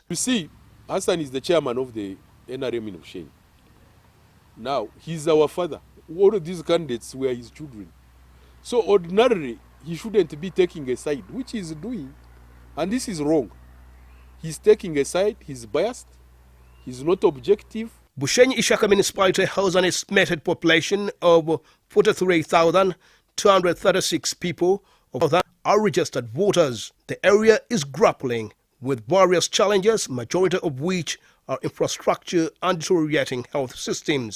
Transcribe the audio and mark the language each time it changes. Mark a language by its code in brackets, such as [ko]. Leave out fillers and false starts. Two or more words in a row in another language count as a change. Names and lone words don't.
[en] You see, Hassan is the chairman of the NRM in Bushenyi. Now, he's our father. All of these candidates were his children. So ordinarily, he shouldn't be taking a side, which he's doing. And this is wrong. He's taking a side, he's biased, he's not objective. Bushenyi Ishaka municipality has an estimated population of 43,236 people, of that are registered voters. The area is grappling with various challenges, majority of which are infrastructure and deteriorating health systems.